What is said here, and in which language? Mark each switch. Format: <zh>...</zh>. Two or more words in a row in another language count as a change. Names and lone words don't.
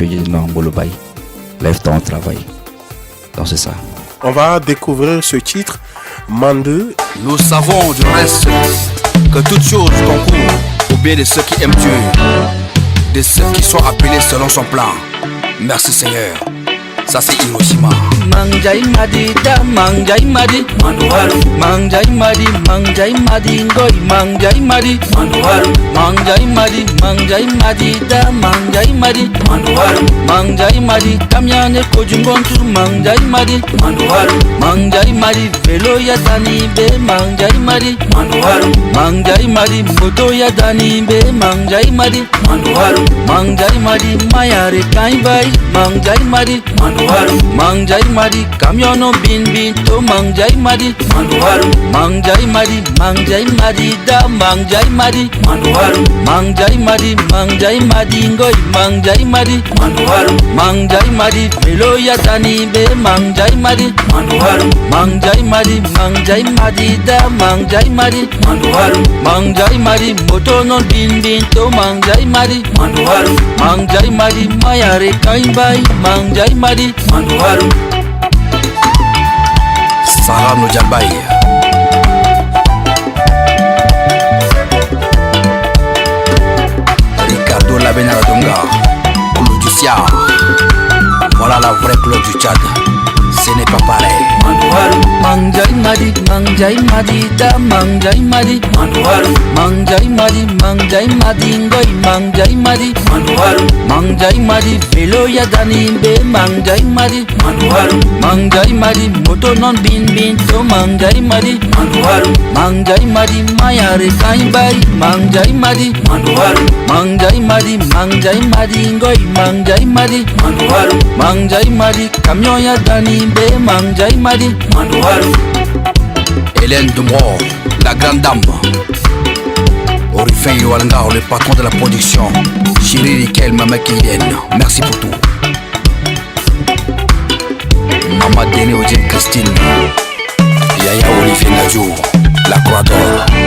<fr>Je dis, non, on le bail. Lève-toi, on travaille. Donc, c'est ça. On va découvrir ce titre, Mandeu. Nous savons du reste que toute chose concourt au bien de ceux qui aiment Dieu, de ceux qui sont appelés selon son plan. Merci Seigneur. Ça c'est Hiroshima.</fr> <sba>Mangjai madida, mangjai madi, manuharu. Mangjai madi, ngoi, mangjai madi, manuharu. Mangjai madida, mangjai madi, manuharu. Mangjai madi, kamyane kojungontu, mangjai madi, manuharu. Mangjai madi, velo ya dani be, mangjai madi, manuharu. Mangjai madi, moto ya dani be, mangjai madi, manuharu. Mangjai madi, mayare kai bai, mangjai madi, manuharu. Mangjai madi kamyono bin bin to mangjai madi mangjai madi da mangjai madi mangjai madi ngoi mangjai madi melo ya tani be mangjai madi da mangjai madi moto no bin bin to mangjai madi mayare kaimbai mangjai madi</sba> <fr>Sarah Nojabai Ricardo Labenaradonga Claude Dussia. Voilà la vraie Claude du Tchad. Ce n'est pas pareil.</fr> <sba>Mangjai madi da mangjai madi ngoi mangjai madi velo ya dani be mangjai madi moto non bin bin to mangjai madi mayare kai bai mangjai madi ngoi mangjai madi camion ya dani be mangjai madi</sba> <fr>Hélène Dumont, la grande dame. Orifin Yoalanga, le patron de la production. Chérie Riquel, Mama Kylienne, merci pour tout. Maman Déné Odien Christine. Yaya Olivier Nadjo, la Croix d'Or.</fr>